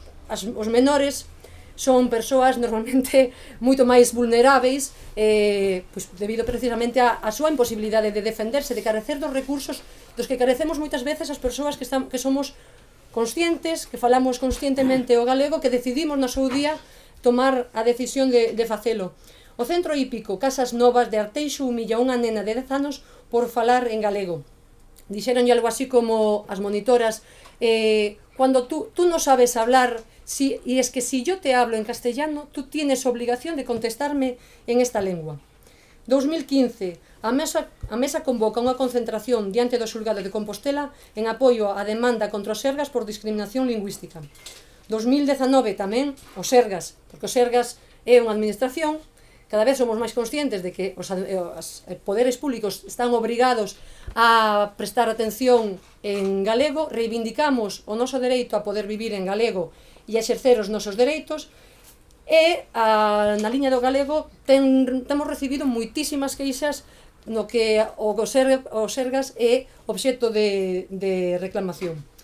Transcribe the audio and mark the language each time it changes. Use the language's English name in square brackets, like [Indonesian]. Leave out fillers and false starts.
[Galician] Os menores son persoas normalmente moito máis vulneráveis, pois debido precisamente á súa imposibilidade de defenderse, de carecer dos recursos dos que carecemos moitas veces as persoas que somos conscientes, que falamos conscientemente o galego, que decidimos no seu día tomar a decisión de facelo. O Centro Hípico Casas Novas de Arteixo humilla unha nena de 10 anos por falar en galego. Dixeronlle algo así como as monitoras: [Spanish] cuando tú no sabes hablar, y es que si yo te hablo en castellano, tú tienes obligación de contestarme en esta lengua. [Galician] 2015, a mesa convoca unha concentración diante do xulgado de Compostela en apoio á demanda contra os sergas por discriminación lingüística. 2019 tamén, os sergas, porque os sergas é unha administración, cada vez somos máis conscientes de que os poderes públicos están obrigados a prestar atención en galego, reivindicamos o noso dereito a poder vivir en galego e a exercer os nosos dereitos, e na liña do galego temos recibido moitísimas queixas no que os sergas é obxecto de reclamación.